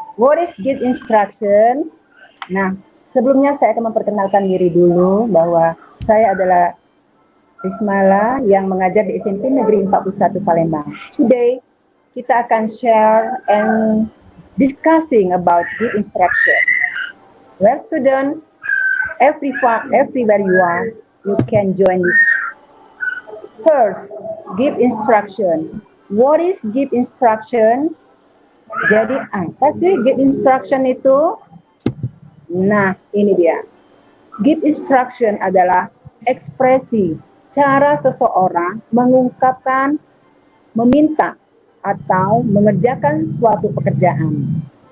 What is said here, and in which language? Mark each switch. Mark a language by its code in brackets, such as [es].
[en] What is give instruction? [id] Nah, sebelumnya saya akan memperkenalkan diri dulu bahwa saya adalah Rismala yang mengajar di SMP Negeri 41 Palembang. [en] Today, [id] kita akan [en] share and discussing about give instruction. Well, student, everywhere you are, you can join this. First, give instruction. What is give instruction? [id] Jadi apa sih give instruction itu? Nah, ini dia. Give instruction adalah ekspresi cara seseorang mengungkapkan, meminta, atau mengerjakan suatu pekerjaan.